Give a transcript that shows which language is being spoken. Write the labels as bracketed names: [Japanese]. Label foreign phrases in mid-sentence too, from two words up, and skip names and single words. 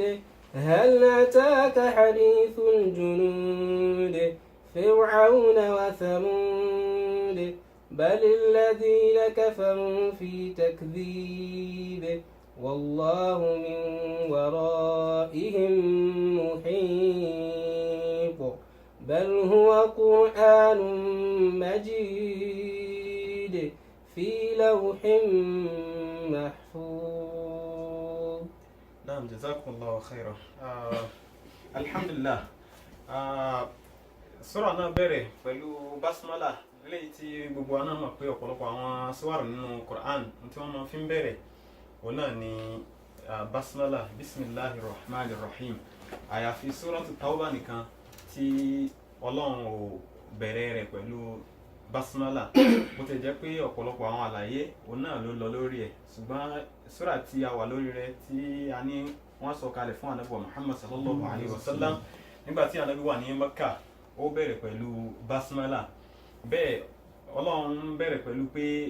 [Arabic] هل أتاك حديث الجنود فرعون وثمود بل الذين كفروا في تكذيب والله من ورائهم محيط. بل هو قرآن مجيد في لوح محفوظ. نعم جزاكم الله خيرا. الحمد لله. [Yoruba] Súrà náà bẹ̀rẹ̀ pẹ̀lú basmala, eléyìí tí gbogbo wa náà mọ̀ pé ọ̀pọ̀lọpọ̀ àwọn súwárà nínú Quran tí wọ́n máa fi ń bẹ̀rẹ̀ òun náà ni basmala [Arabic] بسم الله الرحمن الرحيم [Yoruba] àyàfi suratu tawba nìkan tí ọlọ́run ò bẹ̀rẹ̀ rẹ̀ pẹ̀lú basmala bó ti jẹ́ pé ọ̀pọ̀lọpọ̀ àwọn àlàyé òun náà ló lọ lórí ẹ̀ ṣùgbọ́n sura tí a wà lórí rẹ̀ tí a ní wọ́n sọ kalẹ̀ fún ànábì Muhammad [Arabic] صلى الله عليه وسلم [Yoruba] nígbà tí ànábì wà ní Mẹ́kà ó bẹ̀rẹ̀ pẹ̀lú basmala bẹ́ẹ̀ ọlọ́run bẹ̀rẹ̀ pẹ̀lú pé